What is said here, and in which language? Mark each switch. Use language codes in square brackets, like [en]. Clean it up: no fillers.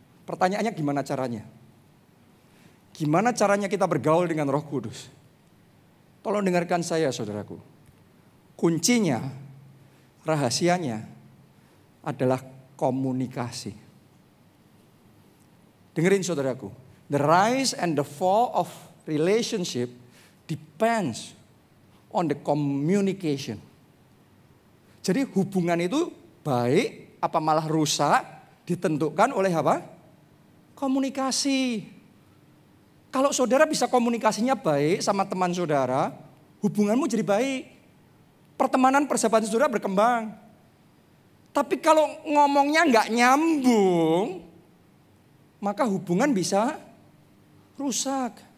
[id] Pertanyaannya gimana caranya? Gimana caranya kita bergaul dengan Roh Kudus? Tolong dengarkan saya saudaraku. Kuncinya, rahasianya adalah komunikasi. Dengerin saudaraku. [en] The rise and the fall of relationship depends on the communication. [id] Jadi hubungan itu baik apa malah rusak ditentukan oleh apa? Komunikasi. Kalau saudara bisa komunikasinya baik sama teman saudara, hubunganmu jadi baik. Pertemanan persahabatan saudara berkembang. Tapi kalau ngomongnya nggak nyambung, maka hubungan bisa rusak.